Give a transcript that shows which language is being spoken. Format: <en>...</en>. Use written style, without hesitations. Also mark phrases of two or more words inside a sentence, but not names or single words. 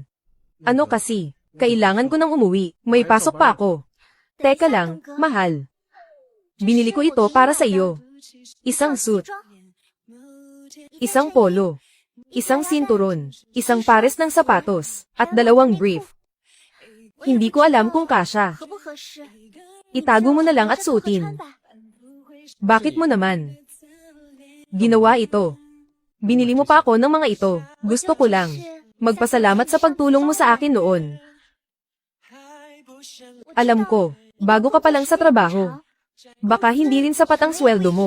<tl>Ano kasi, kailangan ko nang umuwi, may pasok pa ako. Teka lang, mahal. Binili ko ito para sa iyo. Isang suit, isang polo, isang sinturon, isang pares ng sapatos, at 2 brief. Hindi ko alam kung kasya.</tl> <zh>合不合适？</zh> <tl>Itago mo na lang at</tl> <zh>这个合</zh> <tl>suotin.</tl> <zh>穿吧。</zh> <tl>Bakit mo naman? Ginawa ito. Binili mo pa ako ng mga ito. Gusto ko lang. Magpasalamat sa pagtulong mo sa akin noon. Alam ko, bago ka pa lang sa trabaho. Baka hindi rin sapat ang sweldo mo.</tl>